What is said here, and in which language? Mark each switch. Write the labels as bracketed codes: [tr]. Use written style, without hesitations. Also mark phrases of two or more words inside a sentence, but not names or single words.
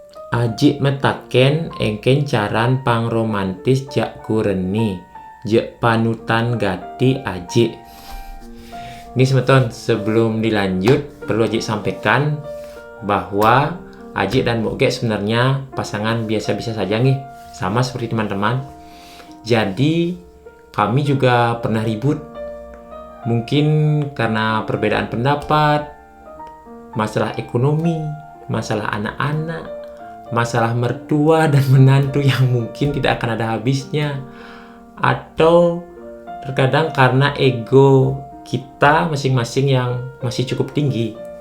[ban] Ajik metaken engken caran pangromantis jak kureni, jak panutan gati ajik. [id] Ini semeton, sebelum dilanjut perlu ajik sampaikan bahwa ajik dan Mbok Gek sebenarnya pasangan biasa-biasa saja nih, sama seperti teman-teman. Jadi kami juga pernah ribut, mungkin karena perbedaan pendapat, masalah ekonomi, masalah anak-anak, masalah mertua dan menantu yang mungkin tidak akan ada habisnya, atau terkadang karena ego kita masing-masing yang masih cukup tinggi.